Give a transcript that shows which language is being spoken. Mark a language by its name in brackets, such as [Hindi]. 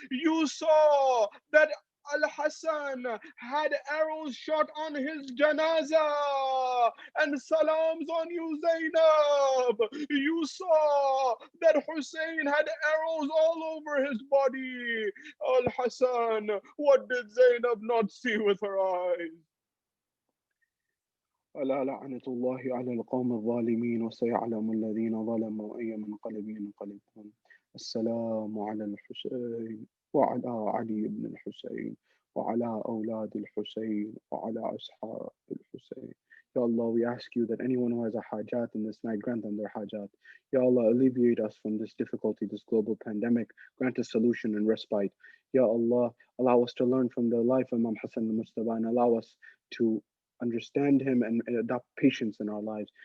[English] You saw that Al-Hassan had arrows shot on his janaza, and salams on you, Zainab. You saw that Hussein had arrows all over his body. Al-Hassan, what did Zainab not see with her eyes? [Arabic] ألا لعنة الله على القوم الظالمين وسيعلم الذين ظلموا أي منقلب ينقلبون. السلام على الحسين وعلى علي بن الحسين وعلى أولاد الحسين وعلى أصحاب الحسين. [English] Ya Allah, we ask you that anyone who has a hajat in this night, grant them their hajat. Ya Allah, alleviate us from this difficulty, this global pandemic. Grant a solution and respite. Ya Allah, allow us to learn from the life of Imam Hassan al-Mujtaba and allow us to understand him and adopt patience in our lives.